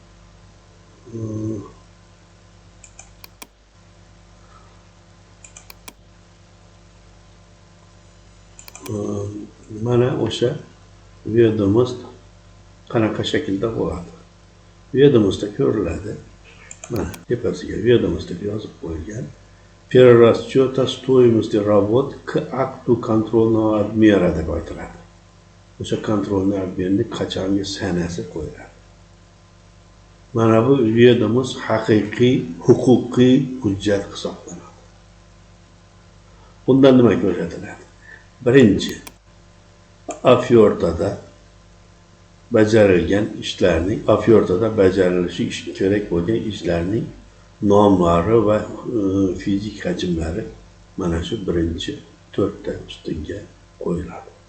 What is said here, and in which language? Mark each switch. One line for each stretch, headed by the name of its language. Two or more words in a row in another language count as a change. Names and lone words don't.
Uzbek: Mana o'sha vedomost qanaqa shaklda bo'ladi? Vedomostda ko'riladi. Mana tepasiga vedomost deb yozib qo'yilgan.
Russian: Перерасчета стоимости работ к акту контрольного обмера
Uzbek: deb aytiladi. O'sha kontrolni obmerni qachongi sanasi qo'yiladi. Mana bu vedomost haqiqiy huquqiy hujjat hisoblanadi. Bundan nima ko'rsatiladi? Birinchi, afyortada bajarilgan ishlarning, afyortada bajarilishi kerak bo'lgan ishlarning nomlari va fizik hajmlari mana shu birinchi 4 ta ustunga qo'yiladi.